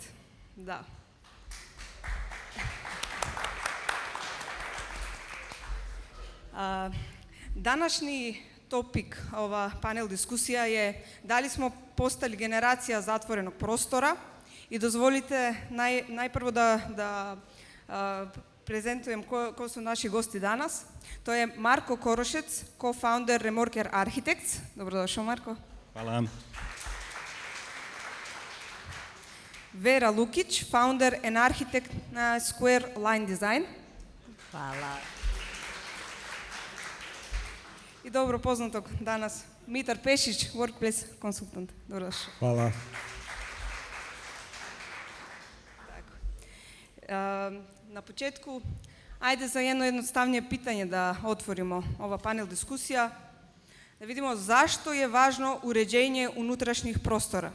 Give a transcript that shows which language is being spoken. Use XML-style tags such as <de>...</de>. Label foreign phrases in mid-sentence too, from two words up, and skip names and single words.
<sr>Да. Данашни топик, ова панел дискусија е дали смо постали генерација затвореnog простора и дозволите најпрво да презентуjem ko su naši gosti danas. To je Marko Korošec, co-founder Remorker Architects. Dobrodošao, Marko. Hvala. Vera Lukić,</sr> <en>founder and architect na Square Line Design.</en> <sr>Hvala. I dobro poznatog danas Mitar Pešić, Workplace konsultant. Dobrodošao. Hvala. Na početku, ajde za jedno jednostavnije pitanje da otvorimo ova panel diskusija, da vidimo zašto je važno uređenje unutrašnjih prostora.</sr>